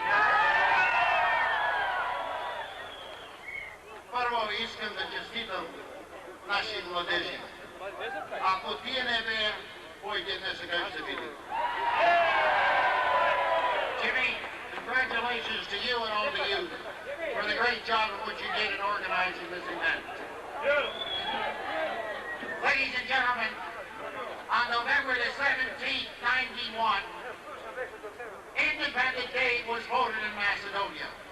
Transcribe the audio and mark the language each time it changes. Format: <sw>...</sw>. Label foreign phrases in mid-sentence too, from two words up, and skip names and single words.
<mk>Първо искам да честитам наши младежи. Ако тие не бея, кой днес сега ще види.</mk> <en>Jimmy, congratulations to you and all the youth for the great job of what you did in organizing this event. Ladies and gentlemen, on November the 17th, 91, Independence Day was voted in Macedonia.</en>